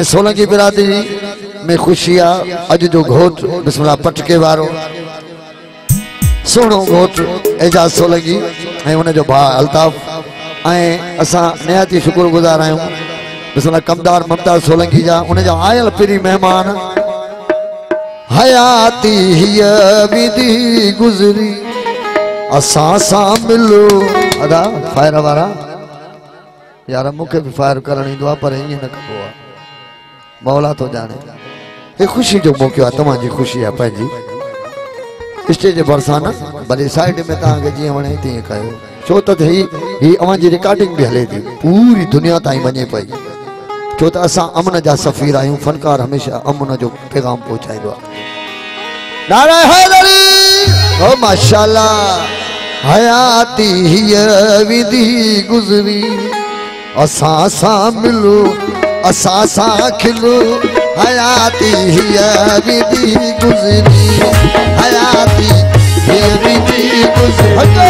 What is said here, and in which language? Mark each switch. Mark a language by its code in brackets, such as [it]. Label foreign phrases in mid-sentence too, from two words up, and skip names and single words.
[sd] सोलंकी बिरादरी में खुशी आ अज जो घोट बिस्मिल्लाह पटके वारो सुनो घोट एजाज सोलंकी उन जो भा अल्ताफ असा निहायती शुक्रगुजार आहियूं बिस्मिल्लाह कमदार ममताज सोलंकी जा उन जा आयल पिरी मेहमान। हयाती विधि गुजरी असा सा मिलो अदा फायर वारा यार मुखे भी फायर करण ईंदो आहे पर ईअं न कबो आहे मौला तो जाने। ये खुशी जो मौक़ो आहे तव्हांजी खुशी आहे पंहिंजी स्टेज जे भरिसां न भले साइड में तव्हांखे जीअं वणे तीअं कयो छो त ही अवांजी रिकॉर्डिंग भी हले थी पूरी दुनिया ताईं वञे पई छो त असां अमन जा सफ़ीर आहियूं। फनकार हमेशह अमन जो पैगाम पहुचाईंदो आहे। नारे हैदरी ओ माशाअल्लाह। हयाती विधि गुजरी असा सा मिलो असा सा खिलो। हयाती विधि गुजरी हयाती विधि गुजरी